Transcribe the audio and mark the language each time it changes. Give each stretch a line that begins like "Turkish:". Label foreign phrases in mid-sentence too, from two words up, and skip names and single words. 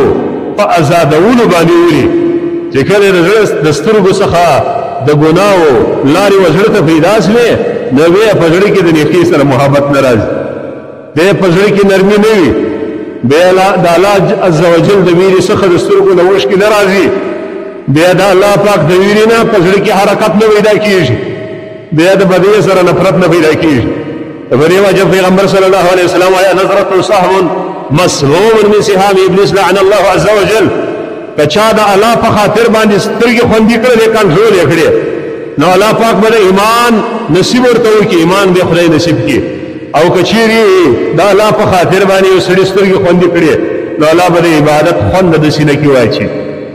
Pashto: په آزادولو باندې ولي چې کله د سترګو څخه د ګناو لارې وزړه ته پیدا شوې نو بیا په زړه کې د نیکۍ سره محبت نه راځي، بیا په زړه کې نرمي نه وي، بیا د
Arabic: الله عز وجل
Pashto: د ویرې څخه د سترګو نه اوښکې نه راځي، بیا د الله پاک د ویرې نه په زړه کې حرکت نه پیدا کېږي، بیا د بدۍ سره نفرت نه پیدا کېږي. په دې وجه پیغمبر
Arabic: صلی الله علیه وسلم
Pashto: وايي
Arabic: نظرة سهم مسموم من سهام ابلیس لعن الله عز وجل.
Pashto: کچا د الله په خاطر باندې سترګې خوندې کړې کنټرول یې کړې نو الله پاک به ایمان نصیب ورته وکړي، ایمان به خدای نصیب کړي. او کچيري د الله په خاطر باندې سړي سترګې خوندې کړې نو الله به عبادت خوند د سینې کې واچي.